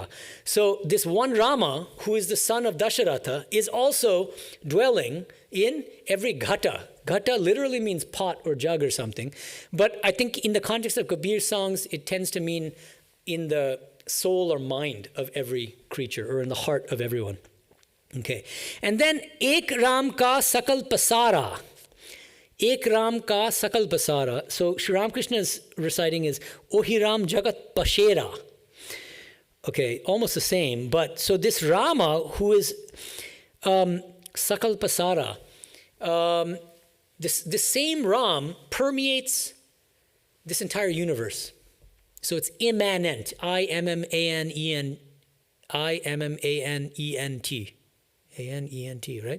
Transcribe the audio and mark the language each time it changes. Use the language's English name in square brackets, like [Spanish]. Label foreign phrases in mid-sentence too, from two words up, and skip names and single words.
[English] So this one Rama, who is the son of Dasharatha, is also dwelling in every ghata. Ghata literally means pot or jug or something. But I think in the context of Kabir songs, it tends to mean in the soul or mind of every creature, or in the heart of everyone. [Hindi] Okay. And then एक राम का सकल पसारा. एक राम का सकल पसारा. [English] So Sri Ramakrishna's reciting is [Hindi] ओही राम जगत पसेरा. [English] Okay, almost the same. But so this Rama, who is [Hindi] सकल पसारा, [English] this same Ram permeates this entire universe. So it's immanent, I-M-M-A-N-E-N-T, A-N-E-N-T, right?